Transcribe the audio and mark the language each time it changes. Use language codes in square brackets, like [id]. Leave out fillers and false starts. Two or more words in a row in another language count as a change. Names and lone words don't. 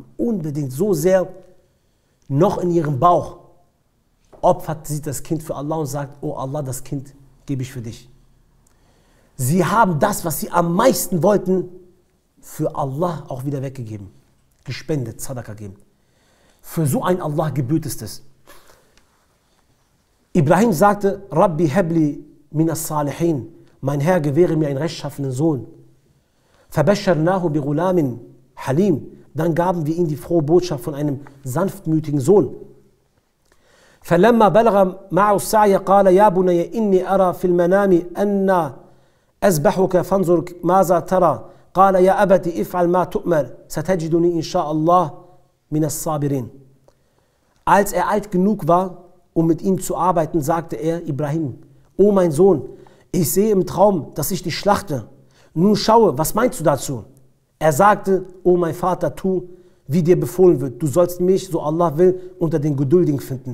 [de] Unbedingt, so sehr, noch in ihrem Bauch opfert sie das Kind für Allah und sagt, oh Allah, das Kind gebe ich für dich. Sie haben das, was sie am meisten wollten, für Allah auch wieder weggegeben. Gespendet, Sadaqa gegeben. Für so ein Allah gebührt es das. Ibrahim sagte, [ar] رب هب لي من الصالحين, [de] mein Herr gewähre mir einen rechtschaffenen Sohn. [ar] فبشرناه بغلام حليم, [de] dann gaben wir ihm die frohe Botschaft von einem sanftmütigen Sohn. [ar] فلما بلغ معه السعي قال يا بني إني أرى في المنام أن أذبحك فانظر ماذا ترى قال يا أبت افعل ما تؤمر ستجدني إن شاء الله من الصابرين. [de] Als er alt genug war, um mit ihm zu arbeiten, sagte er, Ibrahim, o mein Sohn, ich sehe im Traum, dass ich dich schlachte. Nun schaue, was meinst du dazu? Er sagte, o mein Vater, tu, wie dir befohlen wird. Du sollst mich, so Allah will, unter den Geduldigen finden.